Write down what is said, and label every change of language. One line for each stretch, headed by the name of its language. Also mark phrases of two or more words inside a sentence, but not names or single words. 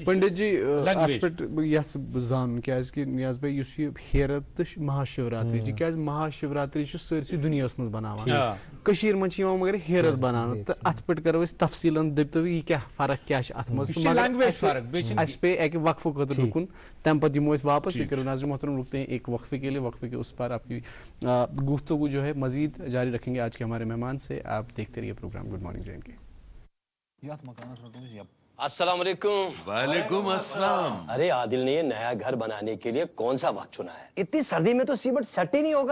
Kashmiri: پنڈت جی اتھ پٮ۪ٹھ بہٕ یژھٕ بہٕ زانُن کیٛازِکہِ نیاز بھائی یُس یہِ ہیرت تہٕ مہاشِوراتری چھِ کیٛازِ مہاشِوراتری چھِ سٲرسٕے دُنیاہس منٛز بناوان کٔشیٖر منٛز چھِ یِوان مگر ہیرت بناونہٕ تہٕ اتھ پٮ۪ٹھ کرو أسۍ تفصیٖلن دٔپتو یہِ کیٛاہ فرق کیٛاہ چھِ اتھ منٛز اَسہِ پیٚیہِ اکہِ وقفہٕ خٲطرٕ رُکُن تمہِ پتہٕ یِمو أسۍ واپس یہ کرو
Urdu: ناظرین محترم رکتے ہیں ایک وقفے کے لیے وقفے کے اس پار آپ کی گفتگو جو ہے مزید جاری رکھیں گے آج کے ہمارے مہمان سے آپ دیکھتے رہیے پروگرام گڈ مارننگ جے کے السلام علیکم وعلیکم السلام ارے عادل نے یہ نیا گھر بنانے کے لیے کون سا وقت چنا ہے اتنی سردی میں تو سیمنٹ سیٹ ہی نہیں ہوگا